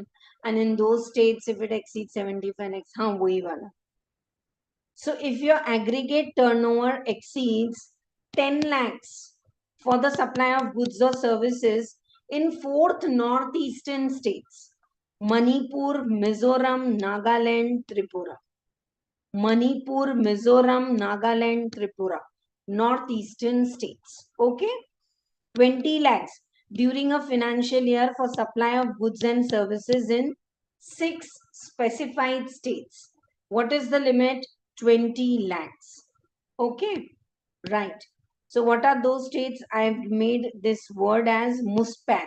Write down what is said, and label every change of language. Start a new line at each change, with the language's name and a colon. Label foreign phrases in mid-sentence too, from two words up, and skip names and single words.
English: And in those states, if it exceeds 75 lakhs,
Hindi: wahi wala.
English: So if your aggregate turnover exceeds 10 lakhs for the supply of goods or services in 4th northeastern states, Manipur, Mizoram, Nagaland, Tripura. Manipur, Mizoram, Nagaland, Tripura, northeastern states. Okay, 20 lakhs during a financial year for supply of goods and services in 6 specified states. What is the limit? 20 lakhs. Okay, right. So what are those states? I have made this word as muspat.